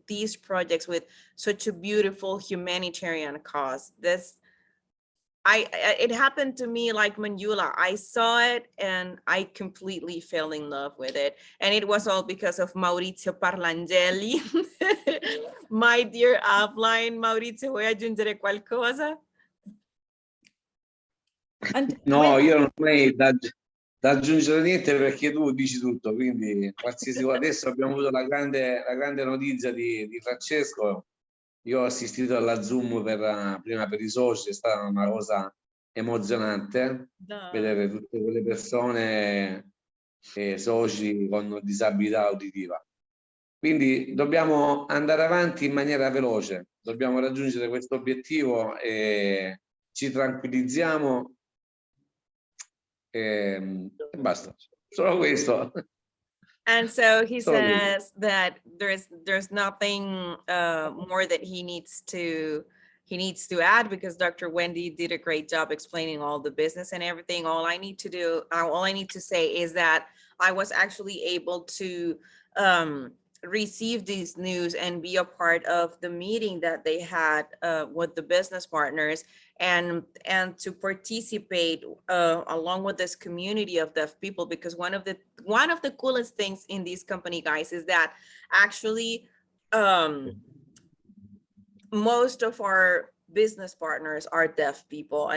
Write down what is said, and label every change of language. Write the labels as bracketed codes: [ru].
[en] These projects with such a beautiful humanitarian cause. This, it happened to me like Manjula. I saw it and I completely fell in love with it. And it was all because of Maurizio Parlangeli. My dear upline, Maurizio, [it] vuoi aggiungere qualcosa? [en] And [it] No, io non ho mai da aggiungere niente perché tu dici tutto, quindi qualsiasi cosa. Adesso abbiamo avuto la grande notizia di Francesco. Io ho assistito alla Zoom prima per i soci, è stata una cosa emozionante vedere tutte quelle persone soci con disabilità uditiva. Quindi dobbiamo andare avanti in maniera veloce, dobbiamo raggiungere questo obiettivo e ci tranquillizziamo e basta, solo questo. [en] And so he says that there's nothing more that he needs to add, because Dr. Wendy did a great job explaining all the business and everything. All I need to say is that I was actually able to receive these news and be a part of the meeting that they had with the business partners, and to participate along with this community of deaf people, because one of the coolest things in this company, guys, is that actually most of our business partners are deaf people.